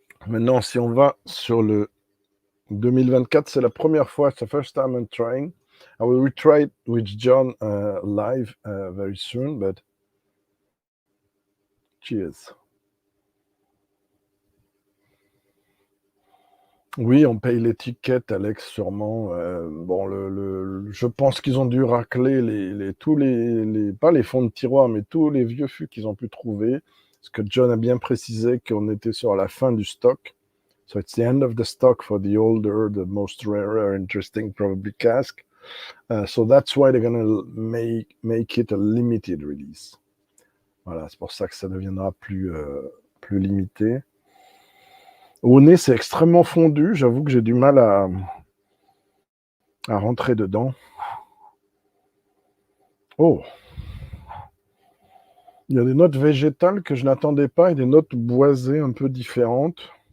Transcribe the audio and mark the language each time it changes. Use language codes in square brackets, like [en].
[fr] Maintenant, si on va sur le 2024, c'est la première fois, [en] it's the first time I'm trying. I will retry it with John live very soon, but cheers. [fr] Oui, on paye l'étiquette, Alex, sûrement. Bon, je pense qu'ils ont dû racler tous pas les fonds de tiroir, mais tous les vieux fûts qu'ils ont pu trouver. Parce que John a bien précisé qu'on était sur la fin du stock. [en] So it's the end of the stock for the older, the most rare, interesting, probably cask. So that's why they're going to make it a limited release. [fr] Voilà, c'est pour ça que ça deviendra plus limité. Au nez, c'est extrêmement fondu. J'avoue que j'ai du mal à rentrer dedans. Oh! Il y a des notes végétales que je n'attendais pas et des notes boisées un peu différentes.